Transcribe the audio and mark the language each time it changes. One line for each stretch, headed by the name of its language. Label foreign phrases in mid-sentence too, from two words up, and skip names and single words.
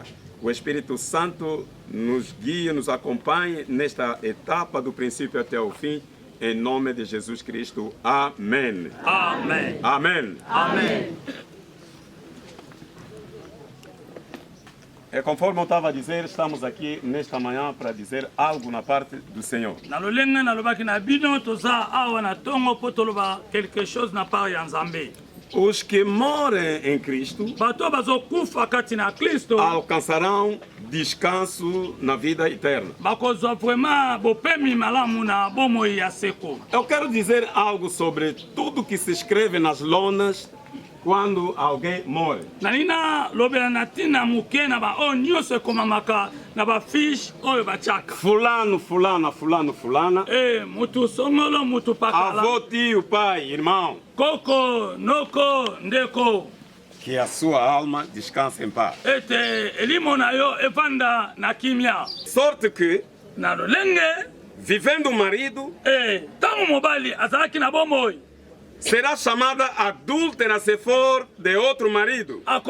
Portuguese: O Espírito Santo nos guia, nos acompanhe nesta etapa do princípio até o fim, em nome de Jesus Cristo. Amém. Amém. Amém. Amém. É conforme eu estava a dizer, estamos aqui nesta manhã para dizer algo na parte do Senhor.
Lingala: Na lolenge na lobaki na bino toza awa na tongo po toloba
French: quelque chose
Lingala: na part ya nzambe.
Portuguese: Os que morem em Cristo alcançarão descanso na vida eterna. Eu quero dizer algo sobre tudo que se escreve nas lonas quando alguém morre. Fulano, fulana, fulano, fulana. Avô, tio, pai, irmão.
Lingala: Koko, noko, ndeko.
Portuguese: Que a sua alma descanse em paz. Sorte que, vivendo o marido, será chamada adúltera se for de outro marido.